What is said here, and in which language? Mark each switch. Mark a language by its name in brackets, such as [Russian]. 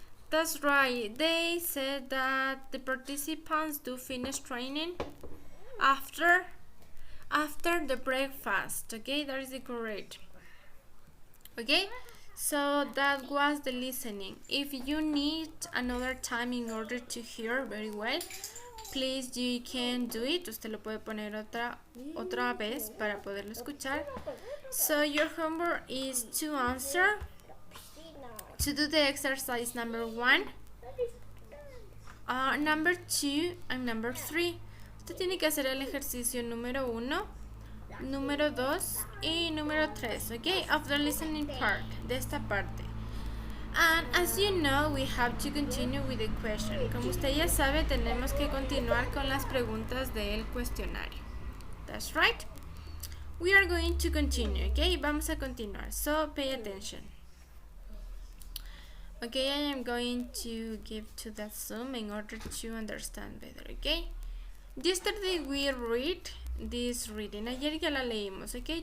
[English] That's right. They said that the participants do finish training after the breakfast. Okay, that is correct. Okay, so that was the listening. If you need another time in order to hear very well, please you can do it. [Spanish] Usted lo puede poner otra vez para poderlo escuchar. [English] So your homework is to answer, to do the exercise number 1, number 2 and number 3. [Spanish] Usted tiene que hacer el ejercicio número 1, número 2 y número 3, okay, [English] of the listening part, [Spanish] de esta parte. [English] And as you know, we have to continue with the question. [Spanish] Como usted ya sabe, tenemos que continuar con las preguntas del cuestionario. [English] That's right. We are going to continue, okay? [Spanish] Vamos a continuar. [English] So pay attention. Okay, I am going to give to that Zoom in order to understand better, okay? Yesterday we read this reading. [Spanish] Ayer ya la leímos, [English] okay?